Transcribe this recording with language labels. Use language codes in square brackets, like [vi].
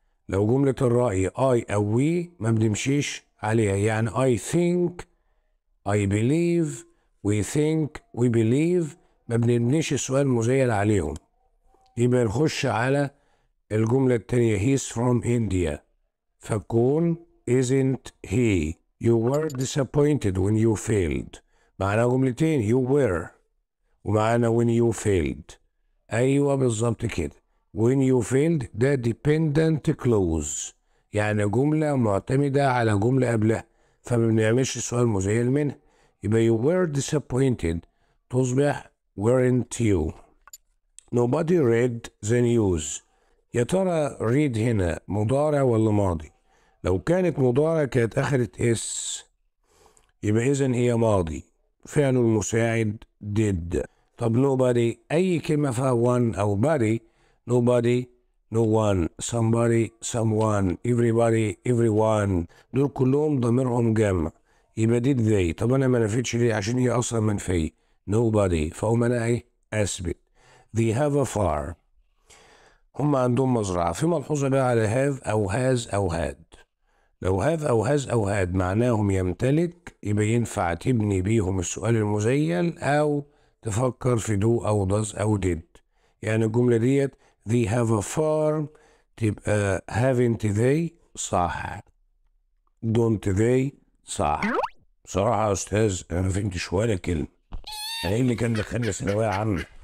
[ar] لو جملة الرأي I أو we ما بنمشيش عليها، يعني [en] I think، I believe، we think، we believe [ar] ما بنبنيش السؤال مزيل عليهم. يبقى نخش على الجملة التانية [en] he's from India، [ar] فكون [en] isn't he. You were disappointed when you failed. [ar] معنا جملتين [en] you were ومعنا when you failed. [ar] أيوة بالظبط كده. [en] when you failed [ar] ده dependent clause، يعني جملة معتمدة على جملة قبلها، فما بنعملش السؤال مزيل منها. يبقى [en] you were disappointed [ar] تصبح [en] weren't you. Nobody read the news. [ar] يا ترى read هنا مضارع ولا ماضي؟ لو كانت مضارع كانت أخدت اس، يبقى إذن هي ماضي، فعل المساعد did. طب nobody أي كلمة فيها one أو body، nobody، no one، somebody، someone، everybody، everyone، دول كلهم ضميرهم جمع، يبقى [en] did they. [ar] طب أنا ما نفيتش ليه؟ عشان هي أصلا منفية nobody، فهم أنا إيه؟ أثبت. [en] they have a farm. [ar] هم عندهم مزرعة. في ملحوظة بقى على have أو has أو had. لو have أو has أو had معناهم يمتلك، يبقى ينفع تبني بيهم السؤال المزيل أو تفكر في do أو does أو did. يعني الجملة ديت [en] they have a farm [ar] تبقى [en] haven't they [ar] صح، [en] don't they [ar] صح. بصراحة يا أستاذ أنا ما فهمتش ولا كلمة. أنا إيه اللي كان دخلني ثانوية عامة؟